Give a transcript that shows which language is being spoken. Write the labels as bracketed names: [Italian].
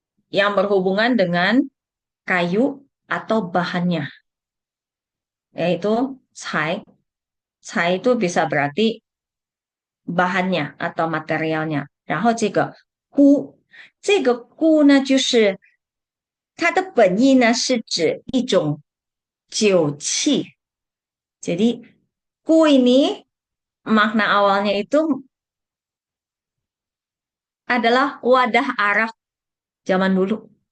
[Indonesian] yang berhubungan dengan kayu atau bahannya, yaitu 材。材 itu bisa berarti bahannya atau materialnya. [Chinese] 然后这个菇，这个菇呢，就是它的本意呢是指一种酒器。 [Indonesian] Jadi 菇 ini makna awalnya itu adalah wadah arak zaman dulu.